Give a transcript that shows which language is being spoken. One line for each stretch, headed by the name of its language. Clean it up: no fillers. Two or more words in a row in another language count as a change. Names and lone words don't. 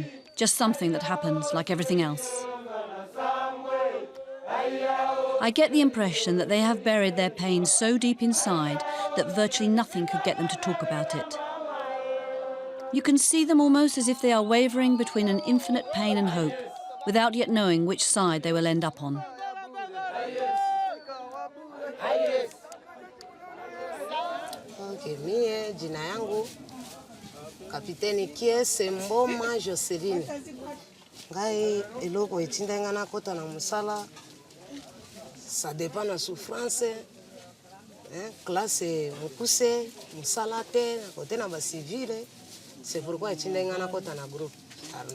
English: Just something that happens like everything else? I get the impression that they have buried their pain so deep inside that virtually nothing could get them to talk about it. You can see them almost as if they are wavering between an infinite pain and hope, without yet knowing which side they will end up on.
Swahili: Mie jina yangu Kapiteni Kiese Mboma Joseline.
Lingala: Ngai eloko etindenga na kota na musala.
French: Ça dépend de la souffrance.
Lingala: Classe mukuse, musala te, na kote na ba civile.
French: C'est pourquoi
Lingala: etindenga na kota na
French: groupe armé.